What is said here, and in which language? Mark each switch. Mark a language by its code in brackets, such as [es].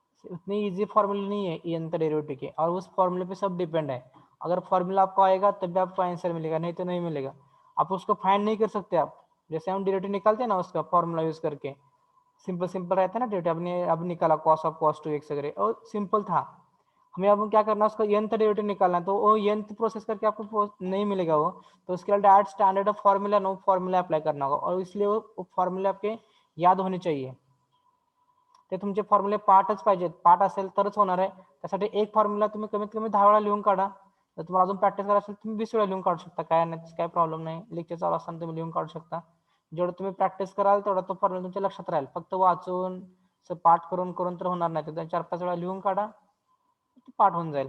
[hi] उतनी easy formula नहीं है nth डेरिवेटिव के और उस फॉर्मूले पे सब डिपेंड है. अगर फॉर्मूला आपको आएगा तब भी आपको आंसर मिलेगा नहीं तो नहीं मिलेगा. आप उसको फाइंड नहीं कर सकते. आप जैसे हम डेरिवेटिव निकालते हैं ना उसका फॉर्मूला यूज करके सिंपल रहता है ना डेरिवेटिव. आपने अब निकाला cos ऑफ cos 2x वगैरह और सिंपल था. हमें अब क्या करना है उसका nth डेरिवेटिव निकालना है तो वो nth प्रोसेस करके आपको नहीं मिलेगा वो तो उसके लिए direct standard of formula no formula apply करना होगा और इसलिए वो फॉर्मूले आपके याद होने चाहिए. [mr] ते तुमचे फॉर्म्युले पार्टच पाहिजेत. पार्ट असेल तरच होणार आहे. त्यासाठी एक फॉर्म्युला तुम्ही कमीत कमी 10 वेळा लिहून काढा. जर तुम्हाला अजून प्रॅक्टिस करायची असेल तुम्ही 20 वेळा लिहून काढू शकता. काय नाही काय प्रॉब्लेम नाही. लेक्चर चालू असताना तुम्ही लिहून काढू शकता. जेवढं तुम्ही प्रॅक्टिस कराल तेवढा तो फॉर्म्युला तुमच्या लक्षात राहील. फक्त वाचून पाठ करून करून तर होणार नाही. तर 4-5 वेळा लिहून काढा पाठ होऊन जाईल.